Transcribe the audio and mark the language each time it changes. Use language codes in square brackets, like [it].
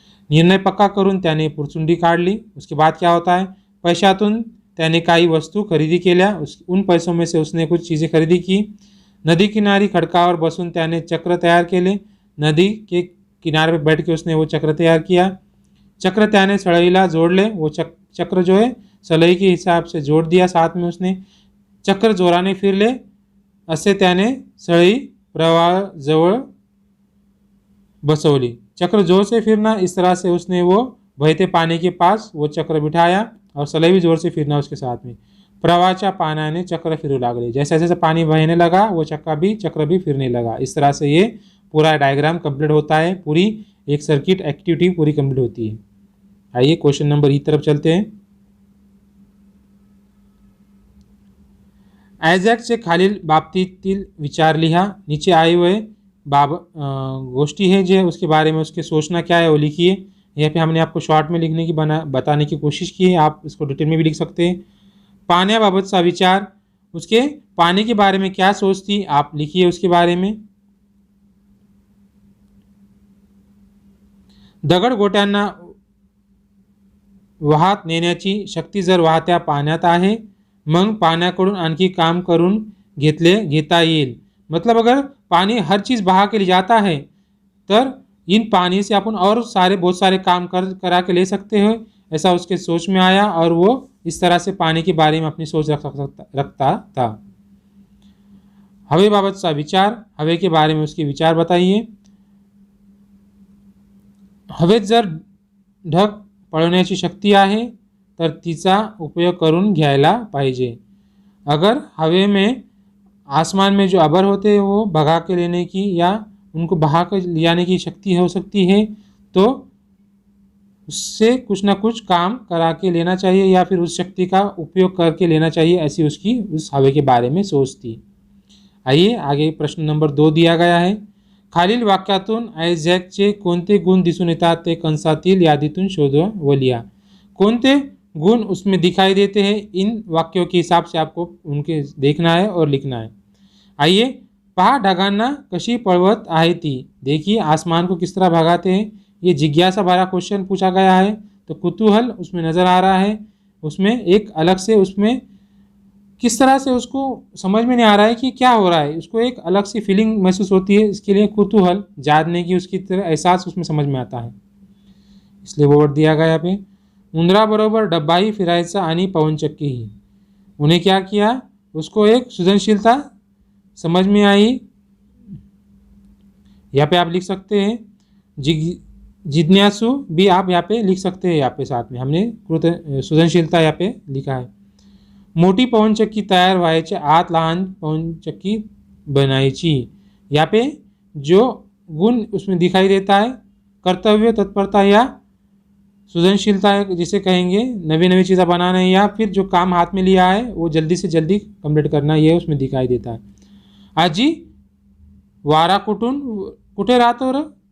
[mr] निर्णय पक्का करून त्याने पुरचुंडी काढली, [hi] उसके बाद क्या होता है, [mr] पैशातून त्याने काही वस्तू खरेदी केल्या, [hi] उन पैसों में से उसने कुछ चीज़ें खरेदी की। [mr] नदी किनारी खडकावर बसून त्याने चक्र तैयार केले, [hi] नदी के किनारे पर बैठ के उसने वो चक्र तैयार किया। [mr] चक्र त्याने सळईला जोड़ले, [hi] वो चक्र जो है सळई के हिसाब से जोड़ दिया साथ में उसने। [mr] चक्र जोराने फिरले, असे त्याने सळई प्रवाह जवळ बसवली। [hi] चक्र जोर से फिरना, इस तरह से उसने वो बहते पानी के पास वो चक्र बिठाया और सलाई भी जोर से फिरना उसके साथ में। [mr] प्रवाहाच्या पाण्याने चक्र फिरू लागले। [hi] जैसे जैसे पानी बहने लगा वो चक्र भी फिरने लगा। इस तरह से ये पूरा डायग्राम कंप्लीट होता है, पूरी एक सर्किट एक्टिविटी पूरी कंप्लीट होती है। आइए क्वेश्चन नंबर ई तरफ चलते हैं। [mr] आयझॅकचे खालील बाबतीतील विचार लिहा। [hi] नीचे आए हुए गोष्ठी है जो उसके बारे में उसके सोचना क्या है वो लिखिए। यहाँ पे हमने आपको शॉर्ट में लिखने की बताने की कोशिश की है, आप इसको डिटेल में भी लिख सकते हैं। [mr] पाण्याबाबतचा विचार, [hi] उसके पानी के बारे में क्या सोच थी आप लिखिए उसके बारे में। [mr] दगडगोट्यांना वाहत नेण्याची शक्ती जर वाहत्या पाण्यात आहे, मग पाण्याकडून आणखी काम करून घेता येईल। [hi] मतलब अगर पानी हर चीज़ बहा के ले जाता है तर इन पानी से अपन और बहुत सारे काम करा के ले सकते हैं, ऐसा उसके सोच में आया और वो इस तरह से पानी के बारे में अपनी सोच रखता था। [mr] हवेबाबतचा विचार, [hi] हवे के बारे में उसके विचार बताइए। [mr] हवेत जर ढग पळवण्याची शक्ती आहे तर तिचा उपयोग करून घ्यायला पाहिजे। [hi] अगर हवे में आसमान में जो अबर होते हैं वो भगा के लेने की या उनको बहा कर ले जाने की शक्ति हो सकती है, तो उससे कुछ ना कुछ काम करा के लेना चाहिए या फिर उस शक्ति का उपयोग करके लेना चाहिए, ऐसी उसकी उस हवे के बारे में सोच थी। आइए आगे प्रश्न नंबर 2 दिया गया है। [mr] खालील वाक्यातून आयझॅकचे कोणते गुण दिसून येतात ते कंसातील यादीतून शोधा व लिहा। कोणते गुण [hi] उसमें दिखाई देते हैं, इन वाक्यों के हिसाब से आपको उनके देखना है और लिखना है। [mr] आइए, पहा ढगांना कशी पळवत आहे ती। [hi] देखिए आसमान को किस तरह भगाते हैं। ये जिज्ञासा भरा क्वेश्चन पूछा गया है, तो कुतूहल उसमें नज़र आ रहा है। उसमें एक अलग से उसमें किस तरह से उसको समझ में नहीं आ रहा है कि क्या हो रहा है, उसको एक अलग सी फीलिंग महसूस होती है। इसके लिए कुतूहल, जानने की उसकी तरह एहसास उसमें समझ में आता है, इसलिए वो वर्ड दिया गया यहाँ पे। [mr] उंदराबरोबर डब्बाही फिरायचा आणि पवनचक्कीही। [hi] उन्हें क्या किया, उसको एक सृजनशीलता समझ में आई। यहाँ पे आप लिख सकते हैं जिज्ञासु भी आप यहाँ पे लिख सकते हैं। यहाँ पे साथ में हमने सृजनशीलता यहाँ पे लिखा है। [mr] मोठी पवनचक्की तयार व्हायच्या आत लहान पवनचक्की बनायची। [hi] यहाँ पे जो गुण उसमें दिखाई देता है, कर्तव्य, तत्परता या सृजनशीलता जिसे कहेंगे, नवी नवी चीज़ें बनाना है या फिर जो काम हाथ में लिया है वो जल्दी से जल्दी कंप्लीट करना, ये उसमें दिखाई देता है। [mr] आजी वारा कुठे राहतो र?